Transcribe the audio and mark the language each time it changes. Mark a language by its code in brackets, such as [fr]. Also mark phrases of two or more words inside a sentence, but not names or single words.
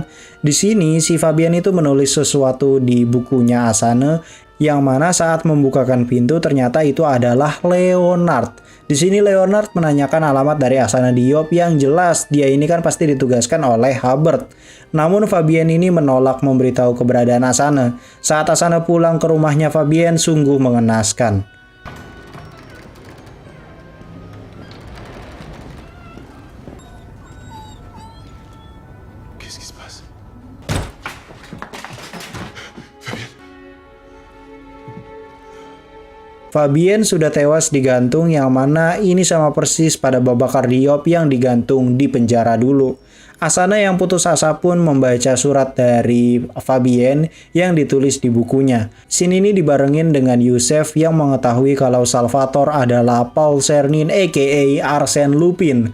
[id] Di sini si Fabienne itu menulis sesuatu di bukunya Asana yang mana saat membukakan pintu ternyata itu adalah Leonard. Di sini Leonard menanyakan alamat dari Asana Diop yang jelas dia ini kan pasti ditugaskan oleh Hubbard. Namun Fabienne ini menolak memberitahu keberadaan Asana. Saat Asana pulang ke rumahnya Fabienne sungguh mengenaskan. [fr] Qu'est-ce qui se passe? [id] Fabienne sudah tewas digantung yang mana ini sama persis pada Babakar Diop yang digantung di penjara dulu. Asana yang putus asa pun membaca surat dari Fabienne yang ditulis di bukunya. Scene ini dibarengin dengan Yusef yang mengetahui kalau Salvatore adalah Paul Czernin aka Arsène Lupin.